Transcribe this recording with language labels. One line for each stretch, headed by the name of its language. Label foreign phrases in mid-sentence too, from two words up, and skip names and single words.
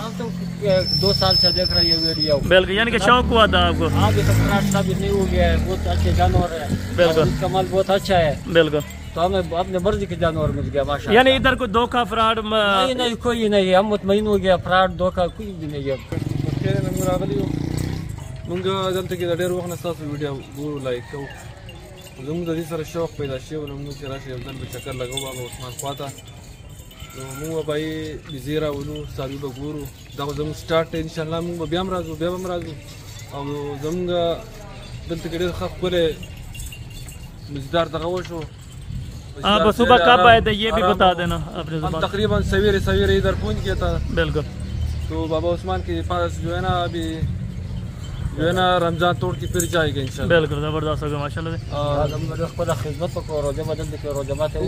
Urdu: ہم تو 2 سال سے دیکھ رہے ہیں ویڈیو. بالکل، یعنی کہ شوق ہوا تھا آپ کو? ہاں، یہ تو فراڈ ثابت نہیں ہو گیا ہے. بہت اچھے جانور ہے. बिल्कुल, اس کا مال بہت اچھا ہے. बिल्कुल, تو ہمیں اپنے مرضی کے جانور مل گیا ماشاءاللہ. یعنی ادھر کوئی دھوکہ فراڈ نہیں نہیں، کوئی نہیں، ہم مطمئن ہو گیا۔ فراڈ دھوکہ کوئی بھی نہیں ہے.
Pashto: مونږ دلته کې د ډېر وخت نه ستاسو ویډیو ګورو، لایک کوو. زموږ د دې سره شوق پیدا شوی و، موږ چې راشي یو ځل به چکر لګوو بابا عثمان خوا ته. نو موږ به یې بزې راولو، څاروي به ګورو. دا به زموږ سټارټ دی. انشاءالله موږ به بیا هم راځو، بیا به هم راځو. او زموږ دلته کې ډېر ښه ښکلی مزدار دغه وشو.
Urdu: آپ صبح کب آئے تھے یہ بھی بتا دینا اپنے हम जुबान। تقریباً سویرے سویرے ادھر پہنچ گیا تھا. बिल्कुल, تو بابا عثمان کے پاس جو ہے نا ابھی جو ہے نا رمضان توڑ کے پھر جائے گا ان شاء اللہ. بالکل زبردست ہوگا ماشاءاللہ سے. خدا خدمت کو روزہ بدل کے روزہ بات ہے